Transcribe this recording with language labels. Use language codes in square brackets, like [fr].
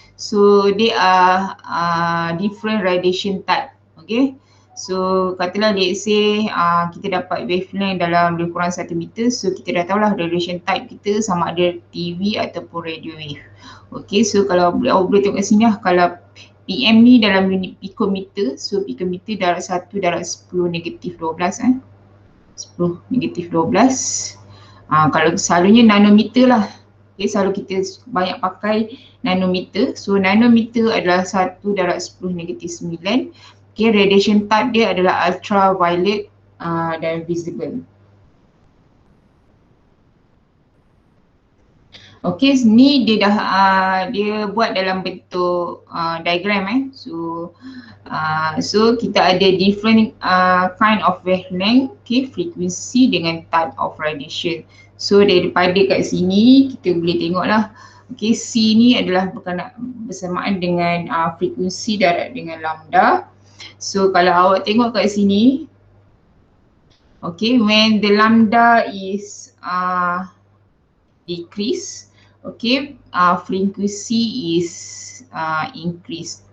[en] So they are different radiation type. Okay. [ms] So katalah [en] let's say [ms] kita dapat wavelength dalam lebih kurang 1 meter. So kita dah tahulah radiation type kita sama ada TV ataupun radio wave. Okay, so kalau awak boleh tengok kat sini lah, kalau PM ni dalam unit picometer. So picometer darab 1 darab 10 negatif 12 10 negatif 12. Kalau selalunya nanometer lah. Okay, selalu kita banyak pakai nanometer. So nanometer adalah 1 darab 10 negatif 9. Okay, radiation type dia adalah ultraviolet dan visible. Okay, ni dia dah dia buat dalam bentuk diagram So kita ada [en] different kind of wavelength, [ms] okay, frekuensi dengan type of radiation. So daripada kat sini kita boleh tengoklah. Okay, C ni adalah bersamaan dengan frekuensi darab dengan lambda. So kalau awak tengok kat sini, [en] okay, when the lambda is decrease, okay, frequency is increase.